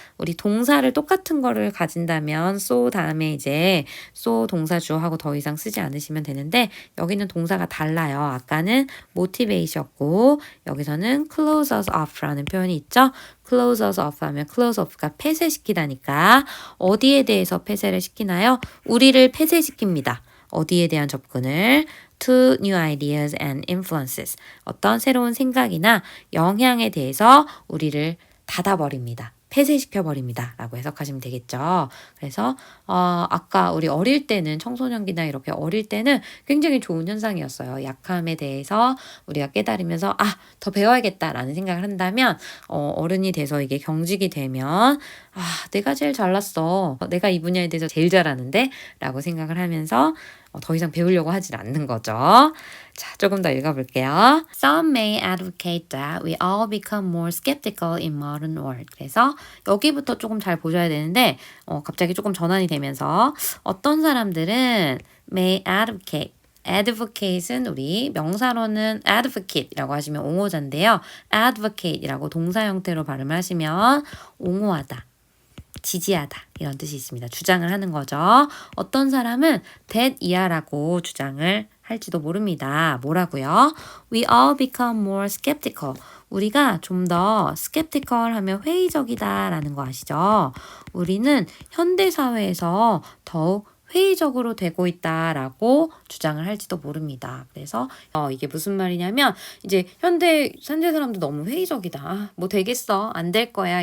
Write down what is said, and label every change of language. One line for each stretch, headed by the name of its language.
Korean: 우리 동사를 똑같은 거를 가진다면 so 다음에 이제 so 동사 주어하고 더 이상 쓰지 않으시면 되는데 여기는 동사가 달라요. 아까는 motivate이었고 여기서는 close us off 라는 표현이 있죠. close us off 하면 close off가 폐쇄시키다니까 어디에 대해서 폐쇄를 시키나요? 우리를 폐쇄시킵니다. 어디에 대한 접근을?
English: to new ideas and influences.
Korean: 어떤 새로운 생각이나 영향에 대해서 우리를 닫아버립니다. 폐쇄시켜버립니다. 라고 해석하시면 되겠죠. 그래서 아까 우리 어릴 때는 청소년기나 이렇게 어릴 때는 굉장히 좋은 현상이었어요. 약함에 대해서 우리가 깨달으면서 더 배워야겠다라는 생각을 한다면 어른이 돼서 이게 경직이 되면 내가 제일 잘났어. 내가 이 분야에 대해서 제일 잘하는데? 라고 생각을 하면서 더 이상 배우려고 하질 않는 거죠. 자, 조금 더 읽어볼게요.
English: Some may advocate that we all become more skeptical in modern world.
Korean: 그래서 여기부터 조금 잘 보셔야 되는데 갑자기 조금 전환이 되면서 어떤 사람들은 may advocate advocate은 우리 명사로는 advocate이라고 하시면 옹호자인데요. advocate이라고 동사 형태로 발음을 하시면 옹호하다. 지지하다 이런 뜻이 있습니다. 주장을 하는 거죠. 어떤 사람은 that 이하라고 주장을 할지도 모릅니다. 뭐라고요?
English: We all become more skeptical.
Korean: 우리가 좀 더 skeptical 하면 회의적이다 라는 거 아시죠? 우리는 현대사회에서 더욱 회의적으로 되고 있다라고 주장을 할지도 모릅니다. 그래서 이게 무슨 말이냐면 이제 현대 사람도 너무 회의적이다. 뭐 되겠어. 안 될 거야.